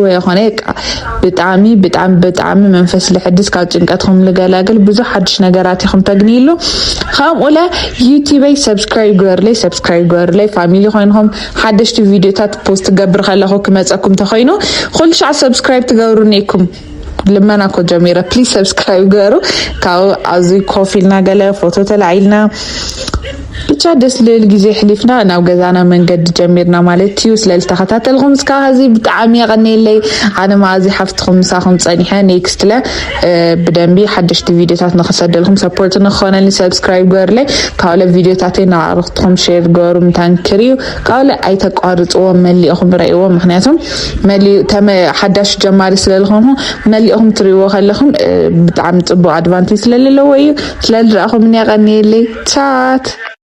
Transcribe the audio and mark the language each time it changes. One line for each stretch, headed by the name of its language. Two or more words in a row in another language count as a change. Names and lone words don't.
Tigrinya: የኾነ ብጣዕሚ ብጣዕሚ ብጣዕሚ መንፈስ ልሕድስ ካብ ጭንቀትኩም ልገላግል ብዙሕ ሓድሽ ነገራት ኢኹም ተግኒሉ። ከምኡለ ዩቲዩበይ ሰብስክራይብ ገበርለይ ፋሚሊ ኮይንኩም ሓደሽቲ ቪድዮታት ፖስት ገብር ከለኹ ክመፀኩም ተኮይኑ ኩሉ ሻዕ ሰብስክራይብ ትገብሩኒ ኢኩም ልመና ኮ ጀሚረ
English: please subscribe
Tigrinya: ገሩ። ካብ ኣብዚ ኮፍ ኢልና ገለ ፎቶ ተላዒልና
Amharic: ብቻ ደስ ልል ጊዜ
Tigrinya: ሕሊፍና ናብ ገዛና መንገዲ ጀሚርና ማለት እዩ ስለልተኸታተልኩም እስካብ ሕዚ ብጣዕሚ የቀኒየለይ ኣነ ማዚ ሓፍትኩም ምሳኹም ፀኒሐ ኔክስት ለ ብደንቢ ሓደሽቲ ቪድዮታት ንኽሰደልኩም ሰፖርት ንኽኾነልኒ ሰብስክራይብ ገርለይ ካብለ ቪድዮታተይ ናዕርኽትኩም ሼር ገሩ ምታንክር እዩ ካብለ ኣይተቋርፅዎም መሊእኹም ርአይዎ ምክንያቱም ሓዳሽ ጀማሪ ስለልኹም መሊእኹም ትርእይዎ ከለኹም ብጣዕሚ ፅቡቅ ኣድቫንቴጅ ስለለዎ እዩ ስለልረኣኹም የቀኒየለይ ቻት